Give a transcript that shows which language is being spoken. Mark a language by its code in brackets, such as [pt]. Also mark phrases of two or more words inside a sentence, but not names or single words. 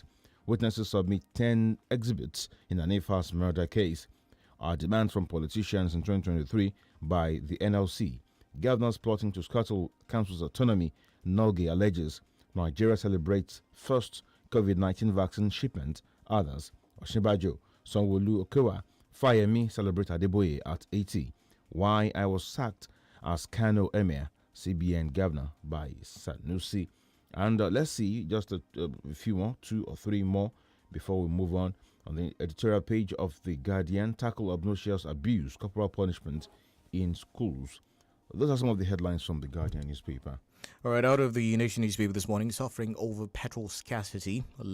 [en] Witnesses submit 10 exhibits in an AFAS murder case. Our demands from politicians in 2023 by the NLC. Governors plotting to scuttle council's autonomy, Nogi alleges. Nigeria celebrates first COVID-19 vaccine shipment. Others, Oshibajo, Sanwo-Olu Okowa, Fayemi celebrate Adeboye at 80. Why I was sacked as Kano Emir, CBN governor by Sanusi. And let's see just a few more, 2 or 3 more before we move on. On the editorial page of The Guardian, tackle obnoxious abuse, corporal punishment in schools. Those are some of the headlines from The Guardian newspaper. All right, out of the Nation newspaper this morning, suffering over petrol scarcity lingers.